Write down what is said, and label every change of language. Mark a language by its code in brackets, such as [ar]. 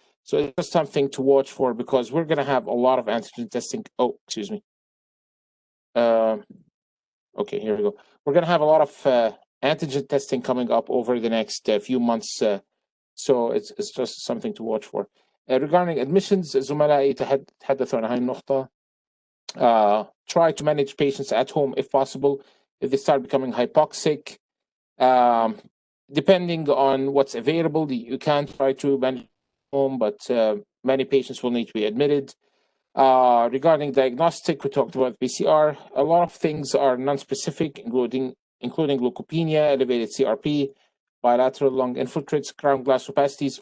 [en] So it's just something to watch for, because we're going to have a lot of antigen testing. Oh, excuse me. Okay, here we go. We're going to have a lot of antigen testing coming up over the next few months. So it's just something to watch for. Regarding admissions, [ar] زملائي تحدثوا عن هاي النقطة. [en] Try to manage patients at home if possible. If they start becoming hypoxic, depending on what's available, you can try to manage at home, but many patients will need to be admitted. Regarding diagnostic, we talked about PCR. A lot of things are non-specific, including leukopenia, elevated CRP, bilateral lung infiltrates, ground glass opacities.